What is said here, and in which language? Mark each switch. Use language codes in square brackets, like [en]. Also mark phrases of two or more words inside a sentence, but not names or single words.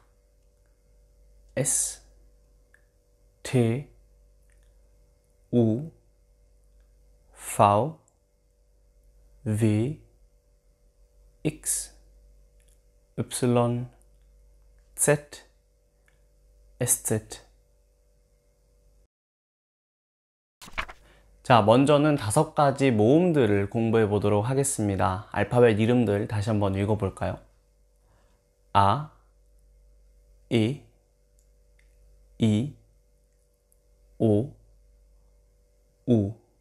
[de] S, T, U, V, W, X, Y, Z, SZ. [ko] 자, 먼저는 5가지 모음들을 공부해 보도록 하겠습니다. 알파벳 이름들 다시 한번 읽어 볼까요? [de] A, E, I, O, U.